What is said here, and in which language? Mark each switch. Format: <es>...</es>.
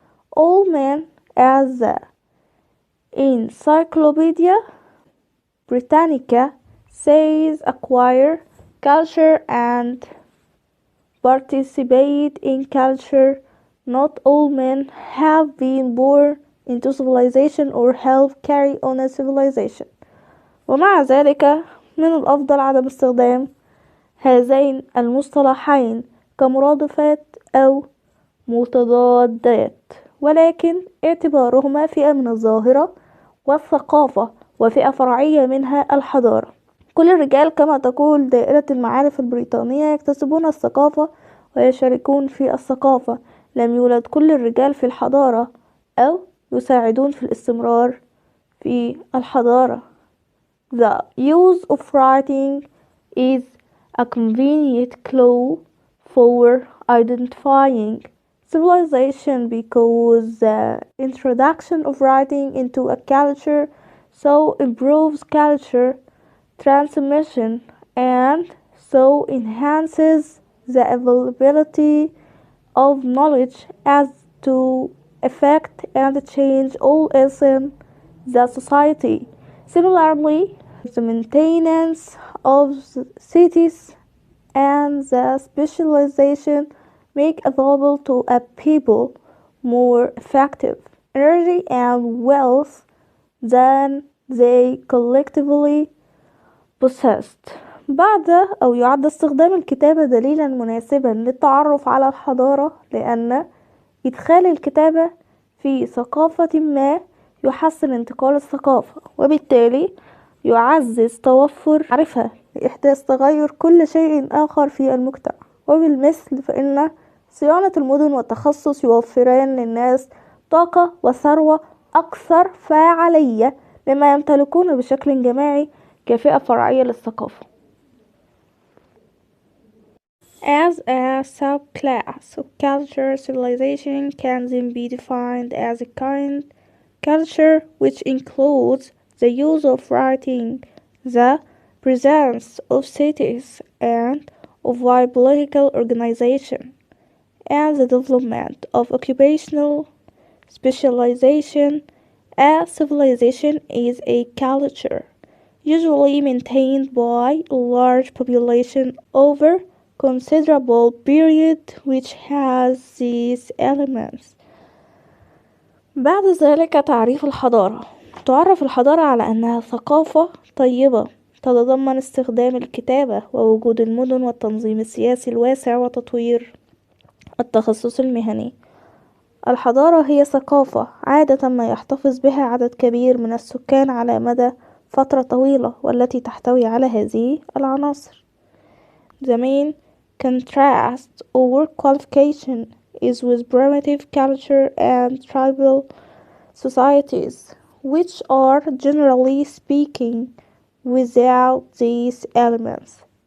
<en>All men, as the Encyclopedia Britannica says, acquire culture and participate in culture. Not all men have been born into civilization or help carry on a civilization.</en> <ar>ومع ذلك من الأفضل عدم استخدام هذين المصطلحين كمرادفات أو متضادات، ولكن اعتبارهما فئة من الظاهرة والثقافة وفئة فرعية منها الحضارة. كل الرجال كما تقول دائرة المعارف البريطانية يكتسبون الثقافة ويشاركون في الثقافة. لم يولد كل الرجال في الحضارة أو يساعدون في الاستمرار في الحضارة.</ar> <en>The use of writing is a convenient clue for identifying civilization because the introduction of writing into a culture so improves culture transmission and so enhances the availability of knowledge as to affect and change all else in the society. Similarly, the maintenance of cities and the specialization make available to a people more effective energy and wealth than they collectively possessed.</en> <ar>بعد أو يعد استخدام الكتابة دليلا مناسبا للتعرف على الحضارة لأن إدخال الكتابة في ثقافة ما يحسن انتقال الثقافة وبالتالي يعزز توفر معرفة لإحداث تغير كل شيء آخر في المجتمع. وبالمثل فإن صيانة المدن والتخصص يوفران للناس طاقة وثروة أكثر فاعلية مما يمتلكون بشكل جماعي كفئة فرعية للثقافة.</ar> <en>As a subclass of culture, civilization can then be defined as a kind culture which includes the use of writing, the presence of cities and of wide political organization, and the development of occupational specialization. A civilization is a culture usually maintained by a large population over considerable period which has these elements.</en> <ar>بعد ذلك تعريف الحضارة. تعرف الحضارة على أنها ثقافة طيبة تتضمن استخدام الكتابة ووجود المدن والتنظيم السياسي الواسع وتطوير التخصص المهني. الحضارة هي ثقافة عادة ما يحتفظ بها عدد كبير من السكان على مدى فترة طويلة والتي تحتوي على هذه العناصر.</ar> <en>The main contrast or qualification is with primitive culture and tribal societies, which are generally speaking without these elements.</en>